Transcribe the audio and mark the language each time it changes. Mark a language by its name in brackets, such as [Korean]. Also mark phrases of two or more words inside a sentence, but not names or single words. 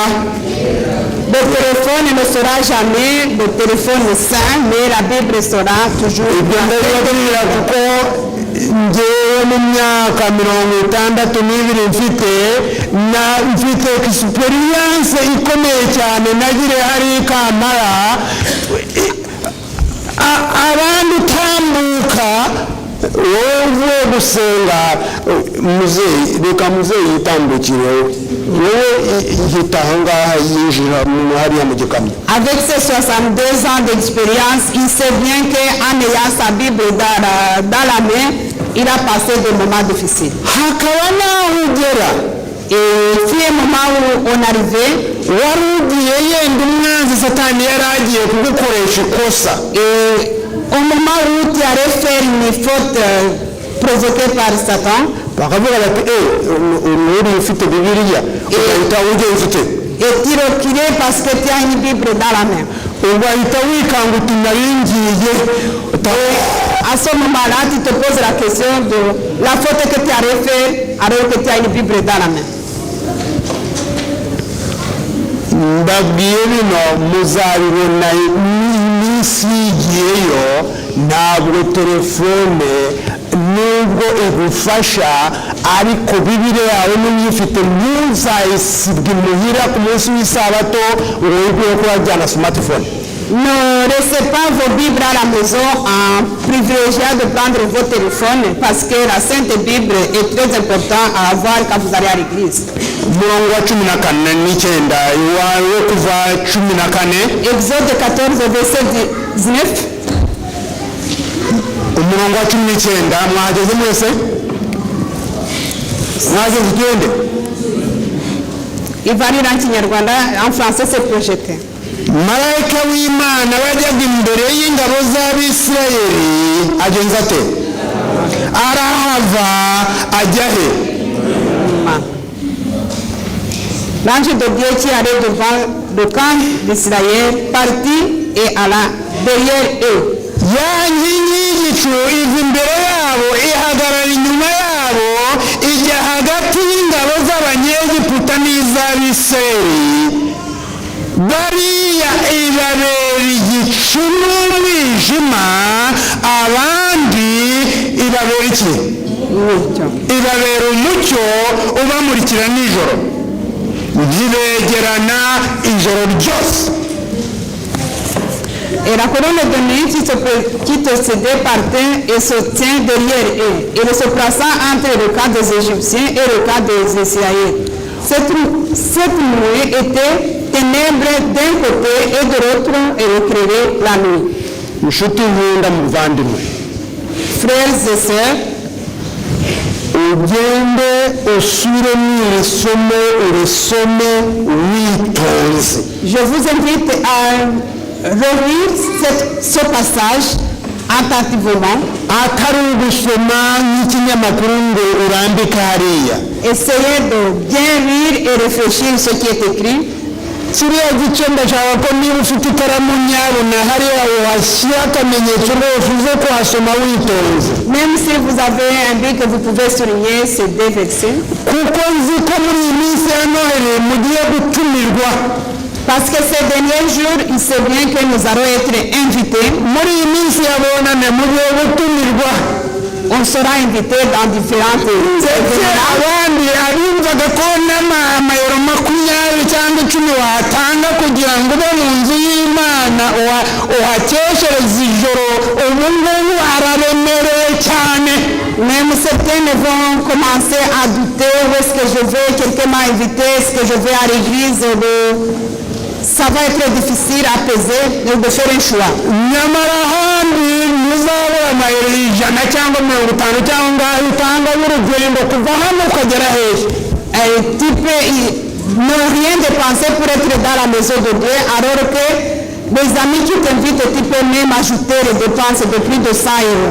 [French] Le téléphone ne sera jamais le téléphone saint, mais la Bible sera toujours. [Kinyarwanda] ibyo ndabibabwira kuko ngewe mu myaka 62 mfite experience ikomeye cyane nagire hari Kampala abandi utambuka wowe uvuye gusenga muzeyi reka muzeyi yitambukireho wowe hita aho ngaha yinjira hariya mu gikamyo. [French] Avec ses 62 ans d'expérience, il sait bien qu'en ayant sa Bible dans la main, il a passé des moments difficiles. [Kinyarwanda] hakaba naho ugera [French] Et puis un moment où on arrivait, [Kinyarwanda] wari ugiye yenda umwanzi satani yari agiye kugukoresha ikosa. [French] et au moment où tu allais faire une faute provoquée par Satan, [Kinyarwanda] bakavuga bati uri ufite bibiliya ugahita ujya ufite [French] et tu reculais parce que tu as une Bible dans la main. [Kinyarwanda] ugahita wikanga uti naringiye. [French] À ce moment-là, tu te poses la question de la faute que tu allais faire alors que tu as une Bible dans la main. [Kinyarwanda] mbabwiye bino muzabibona iminsi yigiyeyo. ntabwo telefone nubwo igufasha ariko bibiliya yawe n'uyifite ntuzayisibwe imuhira ku munsi w'isabato ngo wiguye ko wajyana smartphone. [French] Ne laissez pas vos Bibles à la maison en privilégiant de prendre vos téléphones parce que la Sainte Bible est très importante à avoir quand vous allez à l'église. [Kinyarwanda] umurongo wa 14 iwawe kuva 14 [French] Exode 14, verset 19. [Kinyarwanda] umurongo wa 19 mwageze mwese mwageze igende. [French] Il va lire en Kinyarwanda, en français c'est projeté. [Kinyarwanda] marayika w'imana wajyaga imbere y'ingabo z'abisirayeli agenza ate arahava ajya he. L'ange de Dieu qui allait devant le camp d'Israël partit et alla derrière eux. ya nkingi y'igicu iva imbere yabo ihagarara inyuma yabo ijya hagati y'ingabo z'abanyegiputa n'iz'abisirayeli. bariya ibabera igicu n'umwijima abandi ibabera iki ibabera umucyo ubamurikira nijoro ntibegerana ijoro ryose. [French] Et la colonne de nuit qui te cédait partait et se tient derrière eux. Et se plaçant entre le camp des Égyptiens et le camp des Israéliens. Cette nuit était ténèbres d'un côté et de l'autre et éclairait la nuit. [Kinyarwanda] inshuti nkunda muvandimwe, [French] Frères et sœurs, [Kinyarwanda] ugende usubire iri somo urisome witonze. [French] je vous invite à relire ce passage attentivement. [Kinyarwanda] atari ugusoma nk'ikinyamakuru ngo urambike hariya. [French] Essayez de bien lire et réfléchir ce qui est écrit. [Kinyarwanda] kiriya gice ndashaka ko niba ufite ikaramu nyabuna hariya wahashyira akamenyetso rwose uze kuhasoma witonze. [French] Même si vous avez un bic, vous pouvez souligner ces deux versets. [Kinyarwanda] kuko nzi ko muri iyi minsi ya noheli mugiye gutumirwa. [French] Parce que ces derniers jours, il sait bien que nous allons être invités. [Kinyarwanda] muri iyi minsi yabonane mugiye gutumirwa [French] On sera invités dans différentes [Kinyarwanda] ndetse [French] événements. [Kinyarwanda] abandi abumvaga ko n'amayero 20 cyangwa 10 watanga kugira ngo ube mu nzu y'Imana uhakeshereze ijoro ubu ngubu araremereye cyane. [French] Même certains vont commencer à douter où est-ce que je vais, quelqu'un m'a invité, est-ce que je vais à l'église. Ça va être difficile à peser de faire un choix. [Kinyarwanda] nyamara ahandi muzabura amayero 100 cyangwa 50 cyangwa utanga y'urugendo kuva hano ukagera hejuru. [French] Tu peux ne rien dépenser pour être dans la maison de Dieu, alors que les amis qui t'invitent, tu peux même ajouter les dépenses de plus de 100 euros.